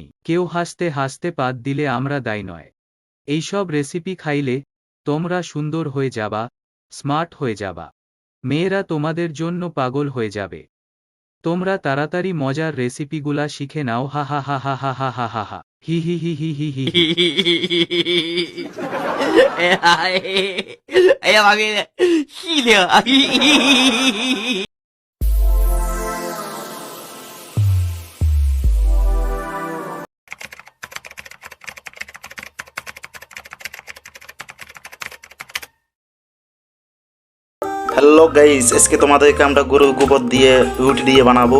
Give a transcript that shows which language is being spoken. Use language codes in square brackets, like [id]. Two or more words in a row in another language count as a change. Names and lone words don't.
[bn] কেউ হাসতে হাসতে পাত দিলে আমরা দায়ী নয়। এইসব রেসিপি খাইলে তোমরা সুন্দর হয়ে যাবা, স্মার্ট হয়ে যাবা। মেয়েরা তোমাদের জন্য পাগল হয়ে যাবে। তোমরা তাড়াতাড়ি মজার রেসিপিগুলা শিখে নাও। হা হা হা হা হা হা হা হা হা হি হি হি হি হি হি হি। [zh] 哎呀妈逼的，细的。 [bn] হ্যালো গাইস, আজকে তোমাদেরকে আমরা গরুর গোবর দিয়ে রুটি দিয়ে বানাবো।